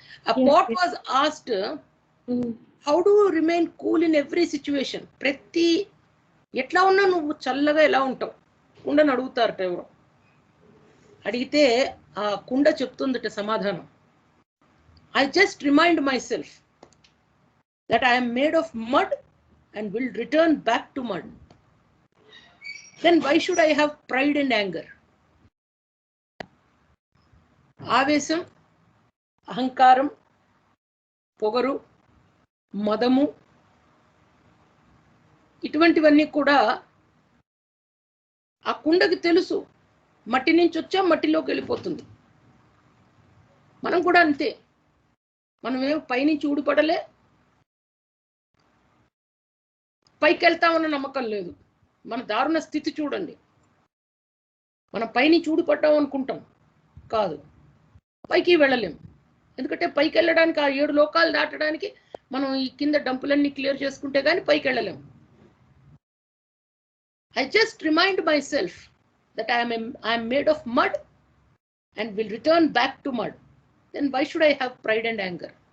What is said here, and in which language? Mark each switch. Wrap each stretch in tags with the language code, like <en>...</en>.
<en>A pot was asked, how do you remain cool in every situation?</en> <te>ప్రతి ఎట్లా ఉన్నా నువ్వు చల్లగా ఎలా ఉంటావు కుండను అడుగుతారట ఎవరో. అడిగితే ఆ కుండ చెప్తుందట సమాధానం,</te> <en>I just remind myself that I am made of mud and will return back to mud. Then why should I have pride and anger?</en> <te>ఆవేశం, అహంకారం, పొగరు, మదము, ఇటువంటివన్నీ కూడా ఆ కుండకి తెలుసు, మట్టి నుంచి వచ్చా మట్టిలోకి వెళ్ళిపోతుంది. మనం కూడా అంతే. మనమేం పైనుంచి ఊడిపడలే, పైకి వెళ్తామన్న నమ్మకం లేదు. మన దారుణ స్థితి చూడండి. మనం పైనుంచి ఊడిపడ్డాం అనుకుంటాం, కాదు, పైకి వెళ్ళలేం. ఎందుకంటే పైకి వెళ్ళడానికి, ఆ 7 లోకాలు దాటడానికి మనం ఈ కింద డంపులన్నీ క్లియర్ చేసుకుంటే కానీ పైకి వెళ్ళలేం.</te> <en>I just remind myself that I am made of mud and will return back to mud. Then why should I have pride and anger?</en>